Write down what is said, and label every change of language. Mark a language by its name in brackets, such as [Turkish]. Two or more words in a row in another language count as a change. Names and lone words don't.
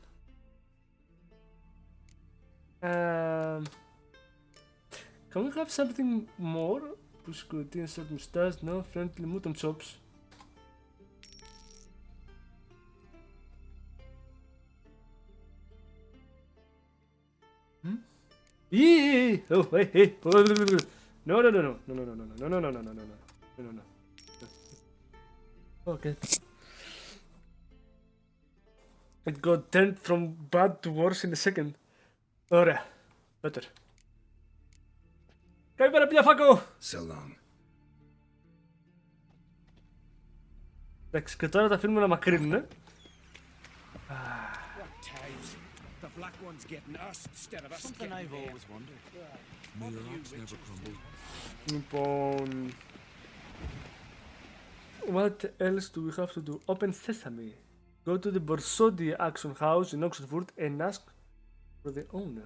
[English] Can we have something more? Push scrutiny and short mustache, no friendly mutton chops. Oh, hey, hey. No, no, no, no, no, no, no, no, no, no, no, no, no, no, no, no, no. Okay. It got turned from bad to worse in a second. [Greek] Ωραία. Better. Καλημέρα, πια φάκο! [English] So long. [Greek] Εντάξει, και τώρα τα αφήνουμε να μακρύνουνε. [English] The black one's getting us instead of us. Something I've always wondered. Never crumbled. [Greek] Λοιπόν... [English] What else do we have to do? Open Sesame. Go to the Borsodi Action House in Oxford and ask for the owner.